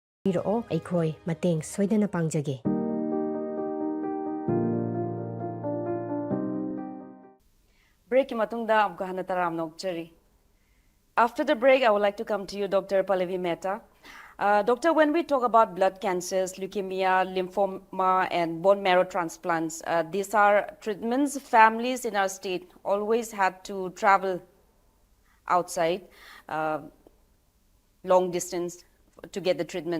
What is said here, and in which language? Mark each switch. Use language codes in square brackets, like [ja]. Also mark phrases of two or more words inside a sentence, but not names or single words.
[mni] ꯄꯤꯔꯛꯑꯣ ꯑꯩꯈꯣꯏ ꯃꯇꯦꯡ ꯁꯣꯏꯗꯅ ꯄꯥꯡꯖꯒꯦ Break ki matungda amka hana taram nokchari. [en] After the break, I would like to come to you, Dr. Pallavi Mehta. Doctor, when we talk about blood cancers, leukemia, lymphoma, and bone marrow transplants, these are treatments families in our state always had to travel outside, long distance to get the treatment.